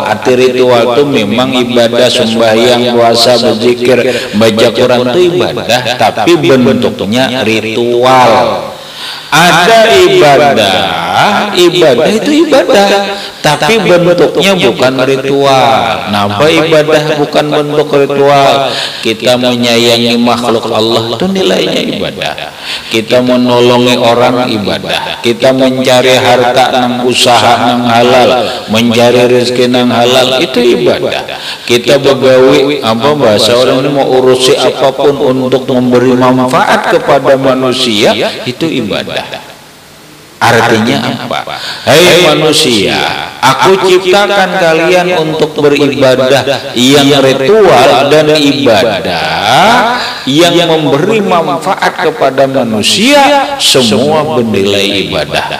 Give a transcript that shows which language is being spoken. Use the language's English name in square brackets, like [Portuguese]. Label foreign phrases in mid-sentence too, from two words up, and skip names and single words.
[Indonesian] Arti ritual itu memang ibadah, sembahyang, puasa, berzikir, baca Quran itu ibadah, tapi bentuknya ritual. Ada ibadah itu ibadah, tapi bentuknya bukan ritual. Napa ibadah bukan bentuk ritual? Kita menyayangi makhluk Allah itu nilainya ibadah. Kita menolongi orang ibadah. Kita mencari harta nang usaha nang halal, mencari rezeki nang halal, itu ibadah. Kita begawi, apa bahasa orang ini, mau urusi apapun untuk memberi manfaat kepada manusia, itu ibadah. Artinya apa? Hai manusia, aku ciptakan kalian untuk beribadah yang ritual dan ibadah yang memberi manfaat kepada manusia, semua bernilai ibadah.